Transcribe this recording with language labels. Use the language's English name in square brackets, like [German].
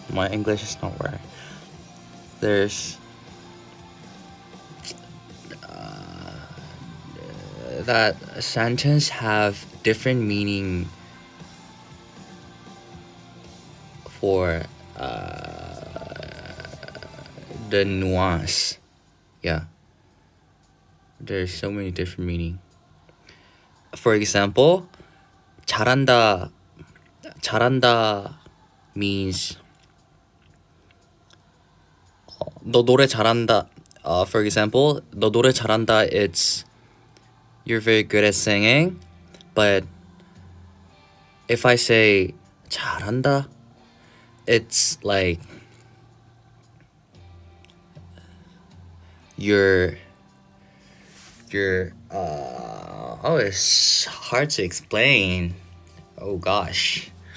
[English] My English is not where. There's that sentence have different meaning for the nuance. Yeah, there's so many different meaning. For example, [Korean] 잘한다 [English] means [Korean] 너 노래 잘한다. [English] For example, [Korean] 너 노래 잘한다, [English] it's you're very good at singing. But if I say [Korean] 잘한다, [English] it's like you're oh, it's hard to explain. Oh gosh.